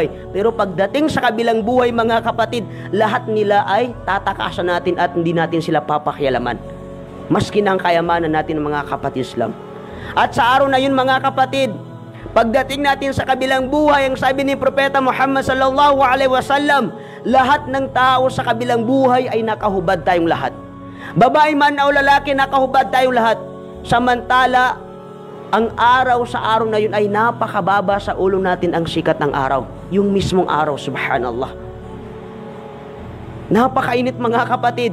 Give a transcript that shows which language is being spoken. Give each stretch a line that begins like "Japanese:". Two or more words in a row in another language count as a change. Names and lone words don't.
Filipino: Pero pagdating sa kabilang buhay mga kapatid, lahat nila ay tatakasan natin at hindi natin sila papakialaman, maski ng kayamanan natin mga kapatid Islam. At sa araw na yun mga kapatid, pagdating natin sa kabilang buhay, ang sabi ni Propeta Muhammad
Arabic: صلى الله عليه وسلم,
Filipino: lahat ng tao sa kabilang buhay ay nakahubad tayong lahat. Babae man o lalaki, nakahubad tayong lahat. Samantala, ang araw sa araw na yun ay napakababa sa ulo natin ang sikat ng araw. Yung mismong araw, subhanallah. Napakainit mga kapatid.